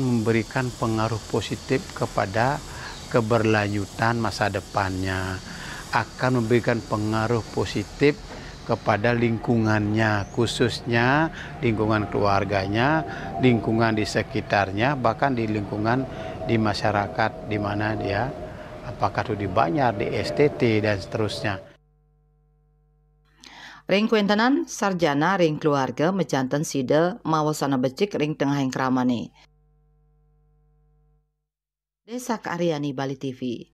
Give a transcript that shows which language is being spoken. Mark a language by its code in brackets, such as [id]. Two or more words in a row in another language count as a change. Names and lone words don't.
[id] memberikan pengaruh positif kepada keberlanjutan masa depannya, akan memberikan pengaruh positif kepada lingkungannya, khususnya lingkungan keluarganya, lingkungan di sekitarnya, bahkan di lingkungan di masyarakat di mana dia, apakah itu di Banjar, di STT, dan seterusnya. [ban] Ring kuentenan sarjana ring keluarga mejanten sida mawasana becik ring tengahing keramane. Desa Karyani Bali TV.